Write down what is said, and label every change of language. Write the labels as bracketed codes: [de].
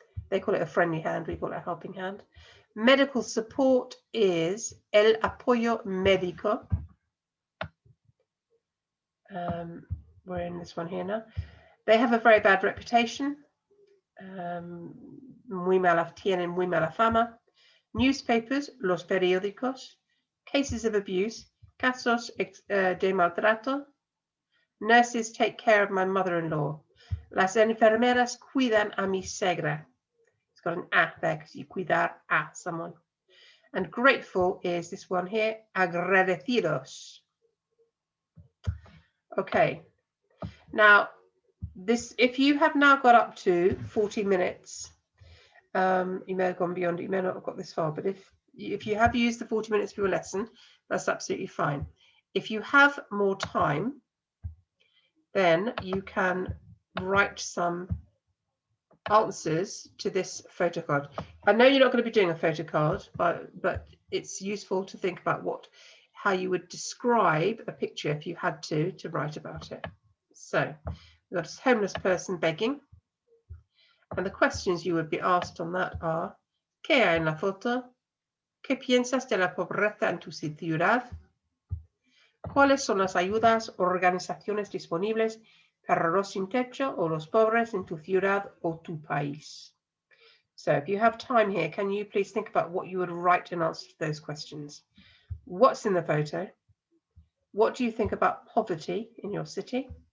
[en] They call it a friendly hand, we call it a helping hand. Medical support is [es] el apoyo médico. [en] We're in this one here now. They have a very bad reputation. [es] Tienen muy mala fama. [en] Newspapers, [es] los periódicos. [en] Cases of abuse, [es] casos de maltrato. [en] Nurses take care of my mother-in-law. [es] Las enfermeras cuidan a mi suegra. [en] It's got an a there because you cuidar a someone. And grateful is this one here, agradecidos. Okay. Now, if you have now got up to 40 minutes, you may have gone beyond it, you may not have got this far, but if you have used the 40 minutes for your lesson, that's absolutely fine. If you have more time, then you can write some answers to this photo card. I know you're not going to be doing a photo card, but it's useful to think about how you would describe a picture if you had to write about it. So we've got a homeless person begging, and the questions you would be asked on that are: [es] ¿Qué hay en la foto? ¿Qué piensas de la pobreza en tu ciudad? ¿Cuáles son las ayudas o organizaciones disponibles para los sin techo o los pobres en tu ciudad o tu país? [en] So if you have time here, can you please think about what you would write in answer to those questions? What's in the photo? What do you think about poverty in your city?